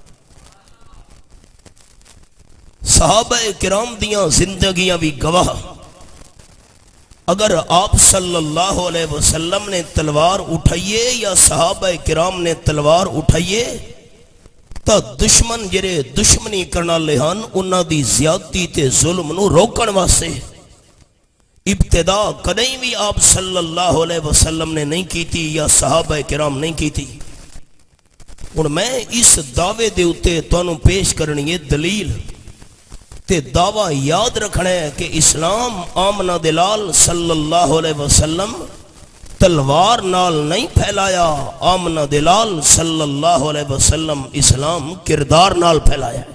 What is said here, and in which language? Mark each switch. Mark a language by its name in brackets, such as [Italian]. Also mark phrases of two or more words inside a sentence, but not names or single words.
[Punjabi] صحابہ کرام دیاں زندگیاں بھی گواہ، اگر آپ [Arabic] صلی اللہ علیہ وسلم [Punjabi] نے تلوار اٹھائیے یا صحابہ کرام نے تلوار اٹھائیے تا دشمن جرے دشمنی کرنا لہن انہاں دی زیادتی تے ظلم نو روکن واسطے ابتدا کدیں بھی آپ [Arabic] صلی اللہ علیہ وسلم [Punjabi] نے نہیں کی تھی یا صحابہ کرام نہیں کی تھی۔ اور میں اس دعوے دے اتے تانوں پیش کرنی ہے دلیل تے دعویٰ یاد رکھنا ہے کہ اسلام آمنہ دلال [Arabic] صلی اللہ علیہ وسلم [Punjabi] تلوار نال نہیں پھیلایا، آمنہ دلال [Arabic] صلی اللہ علیہ وسلم [Punjabi] اسلام کردار نال پھیلایا ہے۔